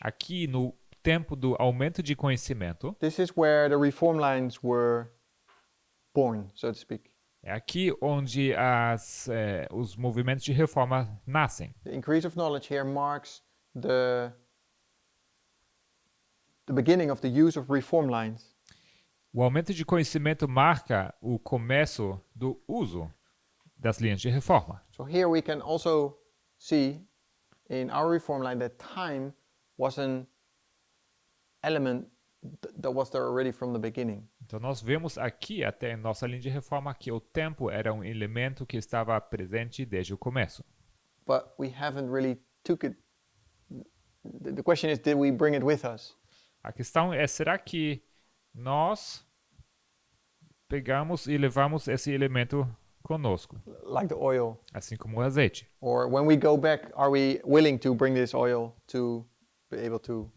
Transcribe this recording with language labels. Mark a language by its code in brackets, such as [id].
[pt] aqui no tempo do aumento de conhecimento, [en] this is where the reform lines were born, so to speak. [pt] é aqui onde os movimentos de reforma nascem. [en] The increase of knowledge here marks the beginning of the use of reform lines. [pt] O aumento de conhecimento marca o começo do uso das linhas de reforma. [en] So here we can also see in our reform line that time was an element that was there already from the beginning. [pt] Então nós vemos aqui até em nossa linha de reforma que o tempo era um elemento que estava presente desde o começo. [en] But we haven't really took it. The question is, did we bring it with us? [pt] A questão é, será que nós pegamos e levamos esse elemento conosco, [en] Like the oil. [pt] assim como o azeite? [en] Or when we go back, are we willing to bring this oil to be able to?